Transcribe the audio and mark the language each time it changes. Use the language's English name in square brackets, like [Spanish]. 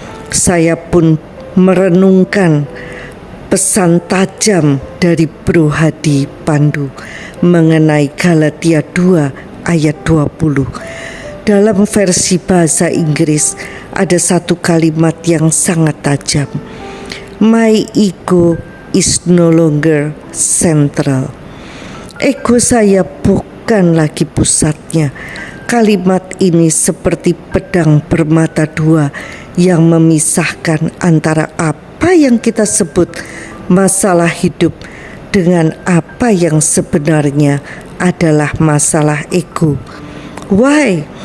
[Indonesian] Saya pun merenungkan pesan tajam dari Bro Hadi Pandu mengenai Galatia 2 ayat 20. Dalam versi bahasa Inggris ada satu kalimat yang sangat tajam. [English] My ego is no longer central. [Indonesian] Ego saya bukan lagi pusatnya. Kalimat ini seperti pedang bermata dua yang memisahkan antara apa yang kita sebut masalah hidup dengan apa yang sebenarnya adalah masalah ego. [English] Why?